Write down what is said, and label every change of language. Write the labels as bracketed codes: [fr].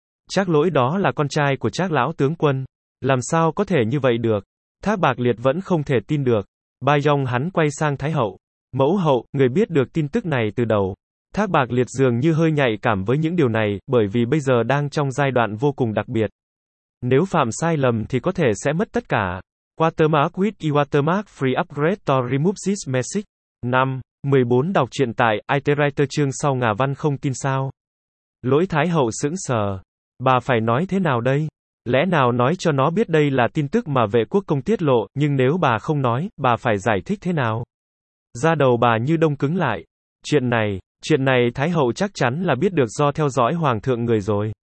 [vi] Trác Lỗi đó là con trai của Trác lão tướng quân. Làm sao có thể như vậy được? Thác Bạc Liệt vẫn không thể tin được. Ba Yong hắn quay sang Thái Hậu. Mẫu hậu, người biết được tin tức này từ đầu. Thác Bạc Liệt dường như hơi nhạy cảm với những điều này, bởi vì bây giờ đang trong giai đoạn vô cùng đặc biệt. Nếu phạm sai lầm thì có thể sẽ mất tất cả. [en] Watermark with watermark free upgrade to remove this message. 5. [vi] 14 đọc truyện tại, iterator chương sau ngà văn không tin sao. Lỗi Thái Hậu sững sờ. Bà phải nói thế nào đây? Lẽ nào nói cho nó biết đây là tin tức mà vệ quốc công tiết lộ, nhưng nếu bà không nói, bà phải giải thích thế nào? Da đầu bà như đông cứng lại. Chuyện này Thái hậu chắc chắn là biết được do theo dõi hoàng thượng người rồi.